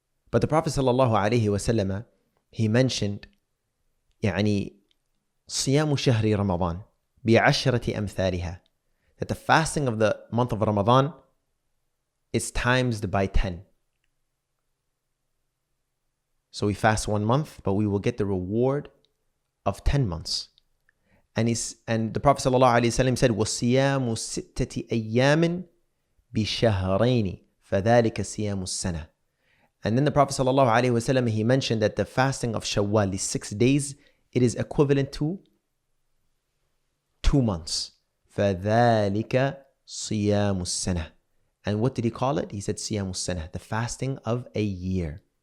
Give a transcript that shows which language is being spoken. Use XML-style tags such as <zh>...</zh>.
<en>But the Prophet ﷺ, he mentioned</en> <ar>يعني صيام شهر رمضان بعشرة أمثالها,</ar> <en>that the fasting of the month of Ramadan is times by 10. So we fast 1 month, but we will get the reward of 10 months. And the Prophet ﷺ said,</en> <ar>وَصِيَامُ سِتَّةِ أَيَّامٍ بِشَهْرَيْنِ فَذَلِكَ صِيَامُ السَّنَةِ.</ar> <en>And then the Prophet ﷺ, he mentioned that the fasting of Shawwal, these 6 days, it is equivalent to 2 months.</en> <ar>فَذَلِكَ صِيَامُ السَّنَةِ.</ar> <en>And what did he call it? He said</en> <ar>صِيَامُ السَّنَةِ,</ar> <en>the fasting of a year.</en>